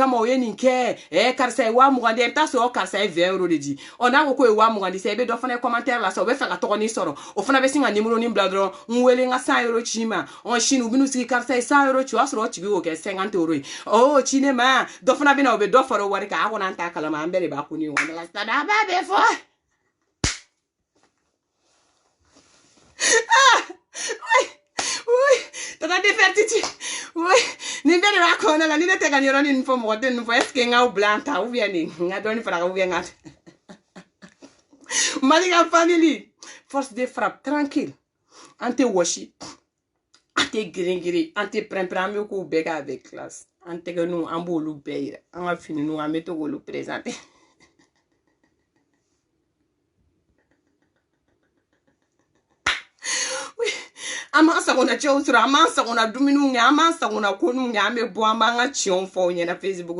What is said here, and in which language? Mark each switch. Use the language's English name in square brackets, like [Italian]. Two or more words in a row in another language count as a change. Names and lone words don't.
[Bambara] kama o ye nin kɛ karisa ye 20 di i bɛ taa sɔrɔ karisa ye 20 euro de di ɔ n'a ko k'o ye 20 di sa i bɛ dɔ fana ye commentaire la sa o bɛ fɛ ka tɔgɔnin sɔrɔ o fana bɛ sin ka numéro nin bila dɔrɔn n wele n ka 100 euro ci ma ɔ sini u bɛn'u sigi karisa ye 100 euro ci o y'a sɔrɔ o tigi y'o kɛ 50 euro ye oh ci ne ma dɔ fana bɛ na o bɛ dɔ fara o wari kan a kɔni an t'a kalama an bɛɛ de b'a ko ni ɲɔgɔn la sisan a b'a bɛɛ fɔ tata [French] de faire titi oui [Bambara] ni bɛɛ de b'a kɔnɔ la ni ne tɛ ka nin yɔrɔnin fɔ mɔgɔ tɛ nin fɔ [French] est-ce que [Bambara] n k'aw bila an ta [French] ou bien [Bambara] nin n ka dɔɔnin fara [French] ou bien [Bambara] n ka Mali ka famille [French] force de frappe [Bambara] tranquille an tɛ wɔsi an tɛ girin an tɛ pɛrɛn-pɛrɛn an bɛ k'u bɛɛ kɛ [French] avec classe [Bambara] an tɛgɛninw an b'olu bɛɛ yira an ka finininw an bɛ to k'olu présenter an m'an sagona cɛw sɔrɔ an m'an sagona dumuniw kɛ an m'an sagona koninw kɛ an bɛ bɔ an b'an ka tiɲɛw fɔ aw ɲɛna Facebook